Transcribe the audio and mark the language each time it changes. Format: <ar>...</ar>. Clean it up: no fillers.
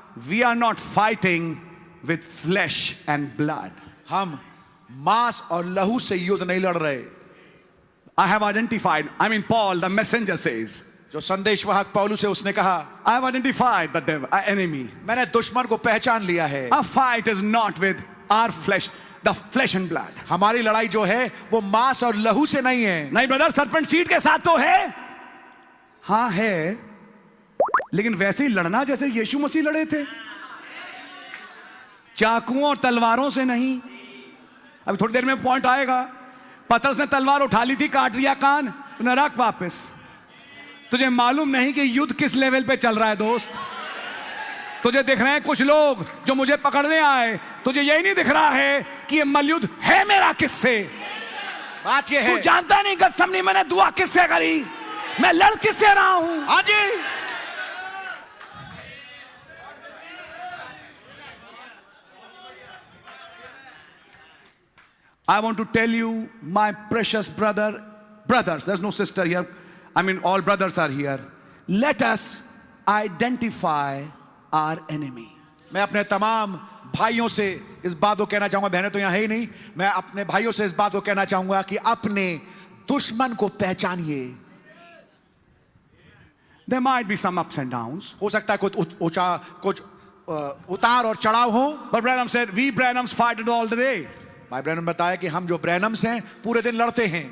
<en>we are not fighting with flesh and blood.</en> <hi>हम मांस और लहू से युद्ध नहीं लड़ रहे।</hi> <en>I have identified, Paul, the messenger says,</en> <hi>जो संदेशवाहक पौलुस है उसने कहा,</hi> <en>I have identified the devil, enemy.</en> <hi>मैंने दुश्मन को पहचान लिया है।</hi> <en>Our fight is not with our flesh, the flesh and blood.</en> <hi>हमारी लड़ाई जो है वो मांस और लहू से नहीं है। नहीं ब्रदर, सरपेंट सीड के साथ तो है, हाँ है, लेकिन वैसे ही लड़ना जैसे यीशु मसीह लड़े थे, चाकुओं और तलवारों से नहीं। अभी थोड़ी देर में पॉइंट आएगा। पतरस ने तलवार उठा ली थी, काट दिया कान, उन्हें रख वापस। तुझे मालूम नहीं कि युद्ध किस लेवल पे चल रहा है दोस्त। तुझे दिख रहे हैं कुछ लोग जो मुझे पकड़ने आए, तुझे यही नहीं दिख रहा है कि ये मलयुद्ध है मेरा किससे। बात ये है, तू जानता नहीं गतसमनी मैंने दुआ किससे करी, मैं लड़ किससे रहा हूं। हाँ जी।</hi> <en>I want to tell you, my precious brothers, there's no sister here, all brothers are here. Let us identify our enemy.</en> <hi>मैं अपने तमाम भाइयों से इस बात को कहना चाहूंगा, बहनें तो यहां है ही नहीं, मैं अपने भाइयों से इस बात को कहना चाहूंगा कि अपने दुश्मन को पहचानिए।</hi> <en>There might be some ups and downs.</en> <hi>हो सकता है कुछ उतार और चढ़ाव हो।</hi> <en>But Branham said, we Branhams fight it all the day.</en> <hi>भाई ब्रैनम बताया कि हम जो ब्रैनम्स हैं पूरे दिन लड़ते हैं,</hi>